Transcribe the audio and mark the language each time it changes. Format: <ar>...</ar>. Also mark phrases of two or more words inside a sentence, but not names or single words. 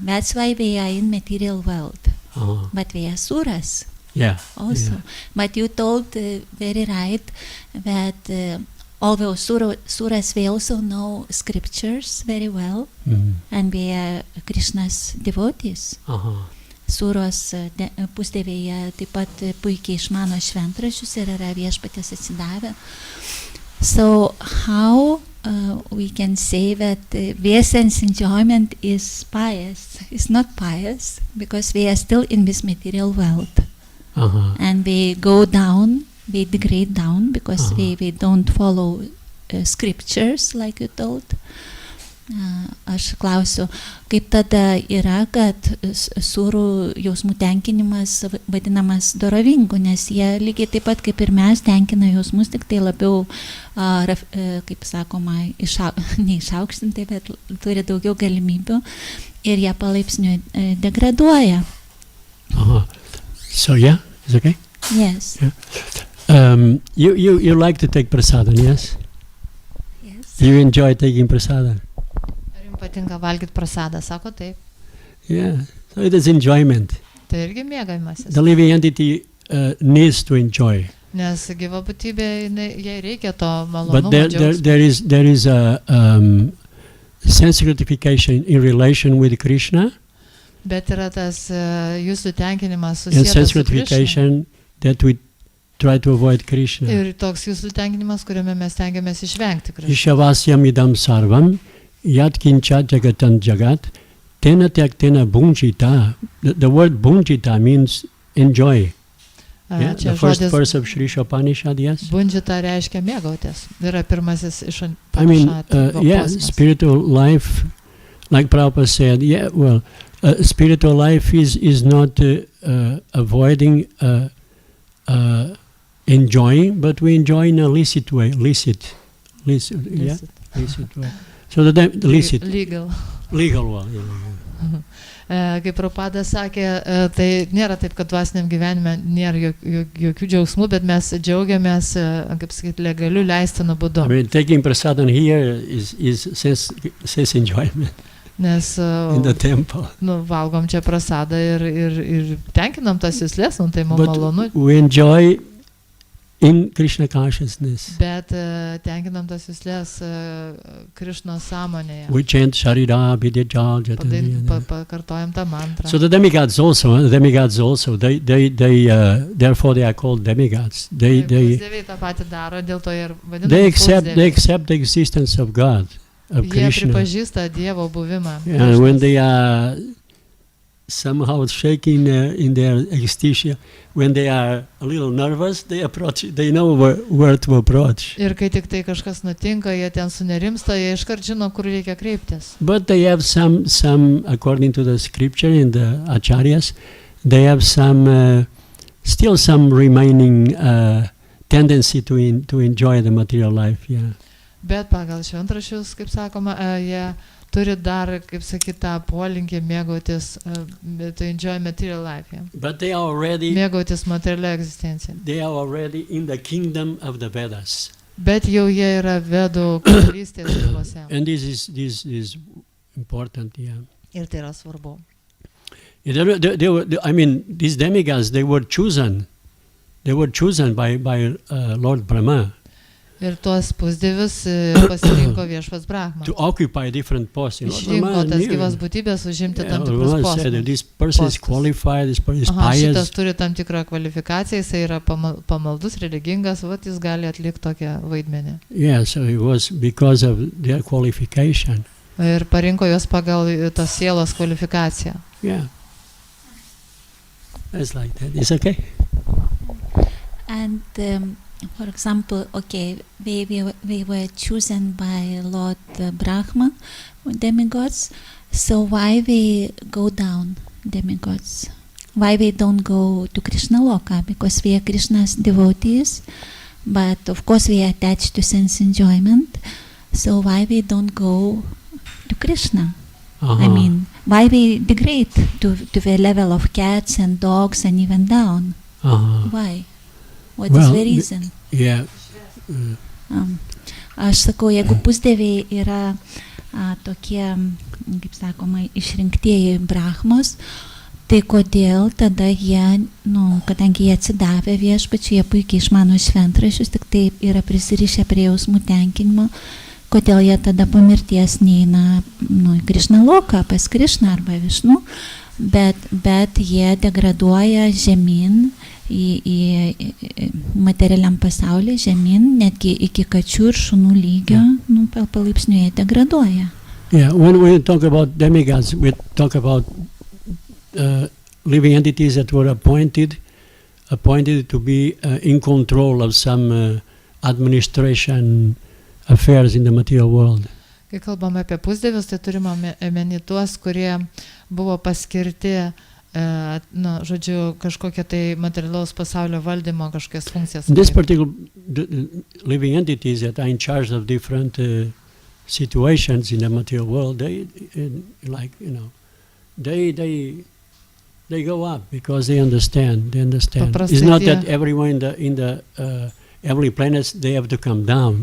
<en>That's why we are in material world. But we are suras. Yeah. Also. Yeah. But you told very right that although suras, we also know scriptures very well. And we are Krishna's devotees.</en> <lt>Suros pusdieviai taip pat puikiai išmano šventraščius ir yra viešpaties atsidavę.</lt> <en>So how we can say that their sense enjoyment is pious? It's not pious because we are still in this material world. And we go down, we degrade down because we don't follow scriptures like you told.</en> <lt>Aš klausiu, kaip tada yra, kad surų jausmų tenkinimas vadinamas dorovingu, nes jie lygiai taip pat kaip ir mes tenkina jausmus, tik tai labiau, kaip sakoma, neišaukštintai, bet turi daugiau galimybių ir jie palaipsniui degraduoja.</lt> <en>So yeah, it's okay? Yes. Yeah. You like to take prasadam, yes? Yes. You enjoy taking prasadam?</en> <lt>Patinka valgyti prasadą, sako taip.</lt> <en>Yeah, so it is enjoyment.</en> <lt>Tai irgi mėgavimasis.</lt> <en>The living entity needs to enjoy.</en> <lt>Nes gyva būtybė, jai reikia to</lt> <en>But</en> <lt>malonumo.</lt> <en>there is a sense gratification in relation with Krishna,</en> <lt>Bet yra tas jūsų tenkinimas</lt> <en>and</en> <lt>susijęs</lt> <en>sense</en> <lt>su Krishna.</lt> <en>gratification that we try to avoid Krishna.</en> <lt>Ir toks jūsų tenkinimas, kuriame mes tengiamės išvengti Krishna.</lt> <sa>Ishavasyam idam sarvam yat kincha jagatan jagat tena tyaktena bhunjita.</sa> <en>The word bhunjita means enjoy. Yeah?</en> <lt>Čia</lt> <en>The first</en> <lt>žodis</lt> <en>verse of Sri Upanishad, yes.</en> <lt>bundžita reiškia mėgautis. Yra pirmasis iš</lt> <en>I mean,</en> <lt>Upanishadų</lt> <en>yeah,</en> <lt>posmas.</lt> <en>spiritual life, like Prabhupada said, yeah, well, spiritual life is not avoiding enjoying, but we enjoy in a licit way, licit, yeah, licit way. So the licit, Legal. legal one. Yeah.</en> <lt>Kaip Prabhupada sakė, tai nėra taip, kad dvasiniam gyvenime nėra jokių džiaugsmų, bet mes džiaugiamės, kaip sakyti, legaliu leistinu būdu.</lt> <en>I mean, taking prasadam here is says enjoyment</en> <lt>Nes</lt> <en>in the temple.</en> <lt>valgom čia prasadą ir tenkinam tas juslės, tai mums</lt> <en>But</en> <lt>malonu,</lt> <en>we enjoy in Krishna consciousness.</en> <lt>bet tenkinam tas juslės Krišnos sąmonėje.</lt> <en>We chant Sharira, Vidyajal, Jatani.</en> <lt>Pakartojam tą mantrą.</lt> <en>So the demigods also, therefore they are called demigods. They</en> <lt>Pusdieviai tą patį daro, dėl to ir</lt> <en>they</en> <lt>vadinami.</lt> <en>accept the existence of God, of</en> <lt>Jie</lt> <en>Krishna.</en> <lt>pripažįsta Dievo buvimą.</lt> <en>And when they are somehow shaking in their ecstasy, when they are a little nervous, they know where to approach.</en> <lt>Ir kai tik tai kažkas nutinka, jie ten sunerimsta, jie iškart žino, kur reikia kreiptis.</lt> <en>But they have some according to the scripture and the acharyas, they have still some remaining tendency to enjoy the material life. Yeah.</en> <lt>Bet pagal šventraščius, kaip sakoma, jie turi dar, kaip sakyta, polinkį mėgautis,</lt> <en>to enjoy material life. Yeah. But they are already</en> <lt>Mėgautis materialią egzistenciją.</lt> <en>in the kingdom of the Vedas.</en> <lt>Bet jau jie yra vedų karalystės ribose.</lt> <en>And this is important, yeah.</en> <lt>Ir tai yra svarbu.</lt> <en>I mean, these demigods, they were chosen by Lord Brahma</en> <lt>Ir tuos pusdievius pasirinko viešpats Brahma.</lt> <en>to occupy different posts.</en> <lt>Išrinko tas gyvas būtybės užimti tam tikrus</lt> <en>Brahma said that</en> <lt>postus.</lt> <en>this person is</en> <lt>postus.</lt> <en>qualified, this person is</en> <lt>Aha, šitas</lt> <en>pious.</en> <lt>turi tam tikrą kvalifikaciją, jisai yra pamaldus, religingas, jis gali atlikti tokią vaidmenį.</lt> <en>Yeah, so it was because of their qualification.</en> <lt>Ir parinko juos pagal tos sielos kvalifikaciją.</lt> <en>Yeah. It's like that. It's okay. And for example, okay, we were chosen by Lord Brahma, demigods. So why we go down, demigods? Why we don't go to Krishna Loka? Because we are Krishna's devotees, but of course we are attached to sense enjoyment. So why we don't go to Krishna? I mean, why we degrade to the level of cats and dogs and even down? Why? What is the reason? Yeah.</en> <lt>Aš sakau, jeigu pusdieviai yra tokie, kaip sakoma, išrinktieji Brahmos, tai kodėl tada jie, kadangi jie atsidavė viešpačiui, jie puikiai išmano šventraščius, tik taip yra prisirišę prie jausmų tenkinimo, kodėl jie tada po mirties neina į Krishna Loką, pas Krishną arba Višnu, bet jie degraduoja žemyn į materialiam pasaulyje, žemyn, netgi iki kačių ir šunų lygio, palaipsniui jie degraduoja.</lt> <en>Yeah, when we talk about demigods, we talk about living entities that were appointed to be in control of some administration affairs in the material world.</en> <lt>Kai kalbame apie pusdievius, tai turime omeny tuos, kurie buvo paskirti, žodžiu, kažkokie tai materialaus pasaulio valdymo kažkokias funkcijas.</lt> <en>This particular living entities that are in charge of different situations in the material world, they go up because they understand. It's not that everyone in the every planet they have to come down.</en>